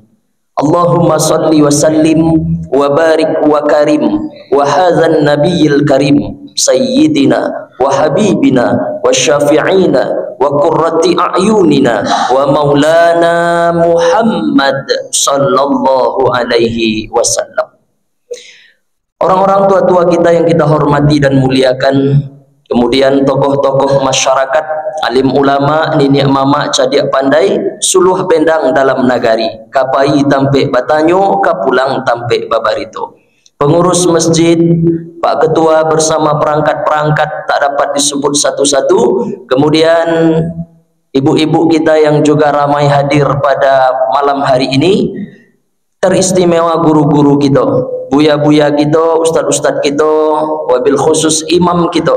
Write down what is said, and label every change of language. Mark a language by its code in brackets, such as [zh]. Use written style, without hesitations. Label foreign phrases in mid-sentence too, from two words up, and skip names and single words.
[ar] اللهم صل وسلم وبارك وكرم وهذا النبي الكريم سيدنا وحبيبنا وشفيعنا وقرة أعيننا ومولانا محمد صلى الله عليه وسلم. [id] Orang-orang tua-tua kita yang kita hormati dan muliakan, kemudian tokoh-tokoh masyarakat, [min] alim ulama, nenek mama, cadiak pandai, suluh bendang dalam nagari, kapai tampe batanyo, kapulang tampe babarito. [id] Pengurus masjid, Pak Ketua bersama perangkat-perangkat tak dapat disebut satu-satu. Kemudian ibu-ibu kita yang juga ramai hadir pada malam hari ini. Teristimewa guru-guru kita, buya-buya kita, ustad-ustad kita, [ar] وبالخصوص [id] imam kita.